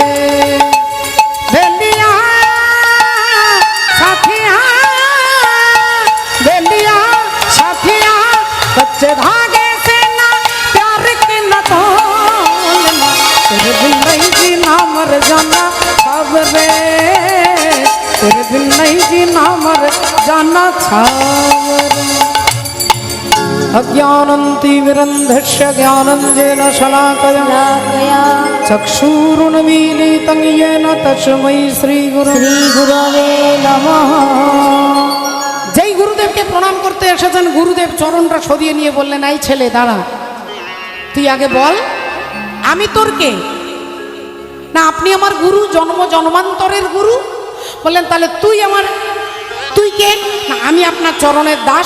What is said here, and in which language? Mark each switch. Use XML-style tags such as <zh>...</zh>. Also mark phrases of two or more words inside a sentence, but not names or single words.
<hi>बेलिया साथिया, बेलिया साथिया, कच्चे धागे से ना प्यार के न तोलना। तेरे बिन नहीं जीना मर जाना सावरे, तेरे बिन नहीं जीना मर जाना सावरे।</hi> <sa>अज्ञानन्तिमिरन्धस्य ज्ञानञ्जनेन शलाकया चक्षुरुन्मीलितं येन तस्मै श्रीगुरवे नमः।</sa> <bn>যেই গুরুদেবকে প্রণাম করতে এসেছেন, গুরুদেব চরণটা সরিয়ে নিয়ে বললেন, এই ছেলে দাঁড়া, তুই আগে বল আমি তোর কে? না আপনি আমার গুরু, জন্ম জন্মান্তরের গুরু। বললেন তাহলে তুই কে? না আমি আপনার চরণের দাস।</bn>